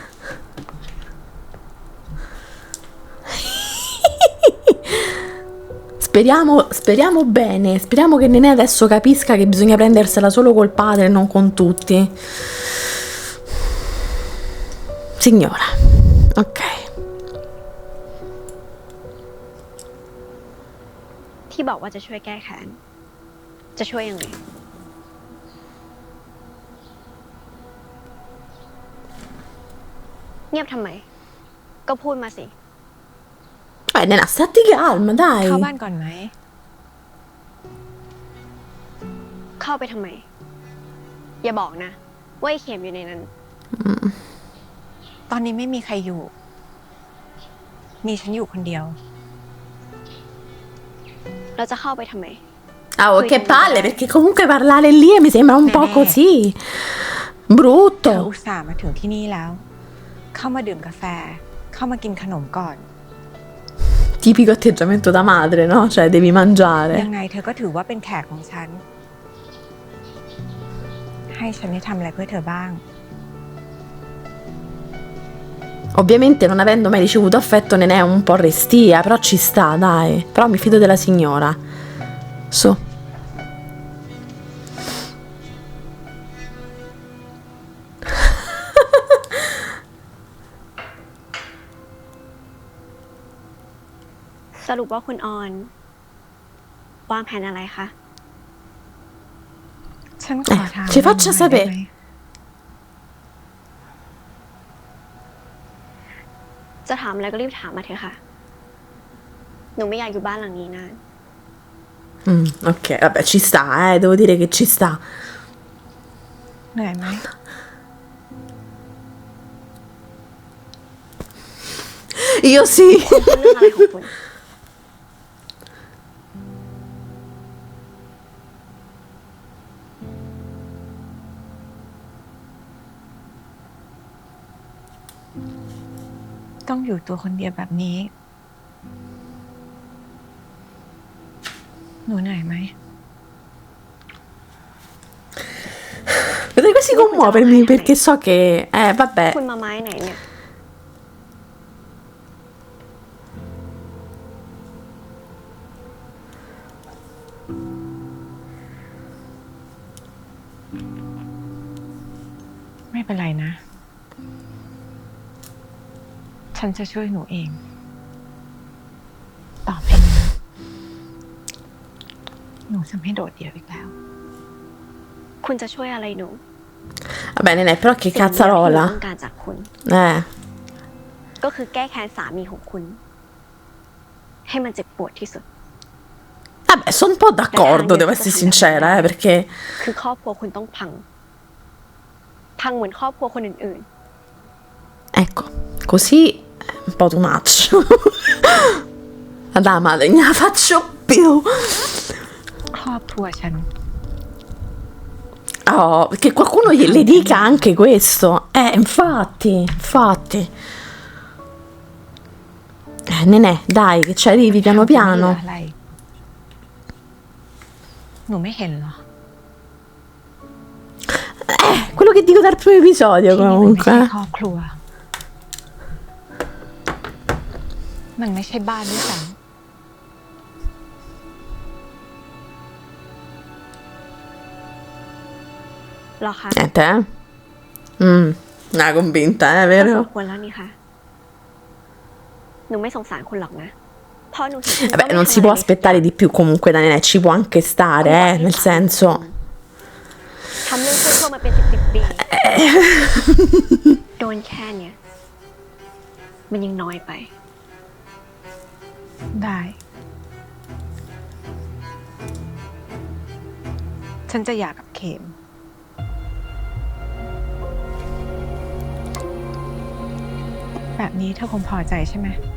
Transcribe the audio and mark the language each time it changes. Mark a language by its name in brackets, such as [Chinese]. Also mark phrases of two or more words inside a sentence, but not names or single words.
[Italian] Speriamo bene, speriamo che Nenè adesso capisca che bisogna prendersela solo col padre e non con tutti. Signora, ok. [Thai] ที่บอกว่าจะช่วยแก้แค้นจะช่วยยังไงเงียบทำไมก็พูดมาสิ [Italian] Nenè, stati calma, dai. [Thai] เข้าบ้านก่อนไหมเข้าไปทำไมอย่าบอกนะว่าไอ้เข็มอยู่ในนั้นตอนนี้ไม่มีใครอยู่มีฉันอยู่คนเดียวเราจะเข้าไปทำไม [Italian] Oh, che palle, perché comunque parlare lì mi sembra un po' così [Thai] เธอ [Italian] brutto. [Thai] อุตส่าห์มาถึงที่นี่แล้วเข้ามาดื่มกาแฟเข้ามากินขนมก่อน [Italian] Tipico atteggiamento da madre, no? Cioè, devi [Thai] ยั [Italian] mangiare. [Thai] งไงเธอก็ถือว่าเป็นแขกของฉันให้ฉันได้ทำอะไรเพื่อเธอบ้าง [Italian] Ovviamente, non avendo mai ricevuto affetto, ne è un po' restia, però ci sta, dai. Però mi fido della signora. Su. [Thai] สรุปว่าคุณออนวางแผนอะไรคะ ฉันขอถาม [Italian] ci faccia [Thai] หน่อยได้ [Italian] sapere [Thai] ไหม จะถามอะไรก็รีบถามมาเถอะค่ะหนูไม่อยากอยู่บ้านหลังนี้นาน [Italian] Ok, vabbè, ci sta, devo dire che ci sta. [Thai] เหนื่อยไหม [Italian] Io sì. [Thai] คุณพูดเรื่องอะไรของคุณ ต้องอยู่ตัวคนเดียวแบบนี้หนูเหนื่อยไหม [Italian] Potrei quasi commuovermi perché so che... vabbè. [Thai] คุณมาไม้ไหนเนี่ย ไม่เป็นไรนะ ฉันจะช่วยหนูเอง ต่อไปนี้หนูจะไม่โดดเดี่ยวอีกแล้ว คุณจะช่วยอะไรหนู [Italian] Vabbè, Nenè, però che [Thai] สิ่งเดียวที่หนู [Italian] cazzarola. [Thai] ต้องการจากคุณ [Italian] Eh. [Thai] ก็คือแก้แค้นสามีของคุณ ให้มันเจ็บปวดที่สุด [Italian] Vabbè, sono un po' d'accordo, devo essere sincera, perché [Thai] คือครอบครัวคุณต้องพัง พังเหมือนครอบครัวคนอื่น [Italian] ecco, così è un po' [English] too much. [Italian] Adama, non la faccio più. [Thai] ครอบครัวฉัน [Italian] Oh, che qualcuno le dica anche questo. Infatti. Nenè, dai, che ci arrivi piano [Thai] เหลือ [Italian] piano. [Thai] อะไร หนูไม่เห็นเหรอ [Italian] Quello che dico dal primo episodio [Thai] ที่นี่มันไม่ [Italian] comunque. [Thai] ใช่ครอบครัว มันไม่ใช่บ้านด้วยซ้ ๆหรอคะ [Italian] Niente, eh? Una convinta, [Thai] ก็สม [Italian] vero? [Thai] ควรแล้วนี่คะหนูไม่สงสารคุณหรอกนะเพราะหนูเห็นคุณก็ [Italian] Vabbè, [Thai] ไม่ [Italian] non [Thai] ทำ [Italian] si [Thai] อะไร [Italian] può [Thai] เลย [Italian] aspettare di più comunque da Nenè, ci può anche stare, nel senso. [Thai] ทำเรื่องชั่วๆมาเป็น10 ปี โดนแค่เนี้ยมันยังน้อยไป ำได้ ฉันจะหย่ากับเข็ม แบบนี้เธอคงพอใจใช่ไหม